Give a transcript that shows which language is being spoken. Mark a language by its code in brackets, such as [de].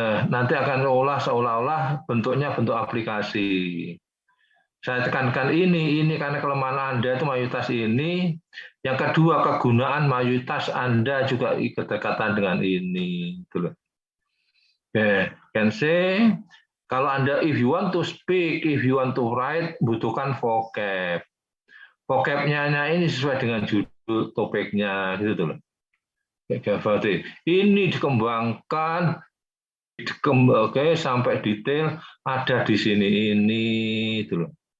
[id] Nanti akan olah seolah-olah bentuknya bentuk aplikasi. Saya tekankan ini karena kelemahan Anda itu mayoritas ini. Yang kedua, kegunaan mayoritas Anda juga berdekatan dengan ini. [en] Can say, [id] kalau Anda [en] if you want to speak, if you want to write, [id] butuhkan vocab. Vocabnya ini sesuai dengan judul topiknya, gitu loh. Ini dikembangkan, sampai detail ada di sini ini, itu loh.